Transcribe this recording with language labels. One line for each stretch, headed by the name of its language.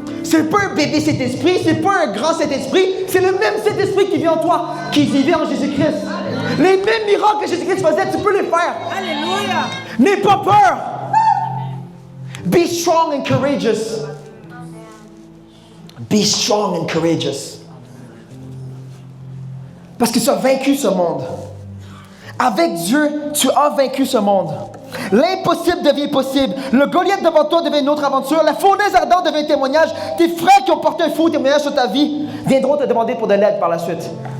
French: c'est pas un bébé Saint-Esprit, c'est pas un grand Saint-Esprit, c'est le même Saint-Esprit qui vit en toi, qui vivait en Jésus-Christ. Les mêmes miracles que Jésus-Christ faisait, tu peux les faire. Alléluia. N'aie pas peur.
English: Be strong and courageous. Be strong and courageous.
French: Parce que tu as vaincu ce monde. Avec Dieu, tu as vaincu ce monde. L'impossible devient possible. Le Goliath devant toi devient une autre aventure. La fournaise ardente devient un témoignage. Tes frères qui ont porté un faux témoignage sur ta vie viendront te demander pour de l'aide par la suite.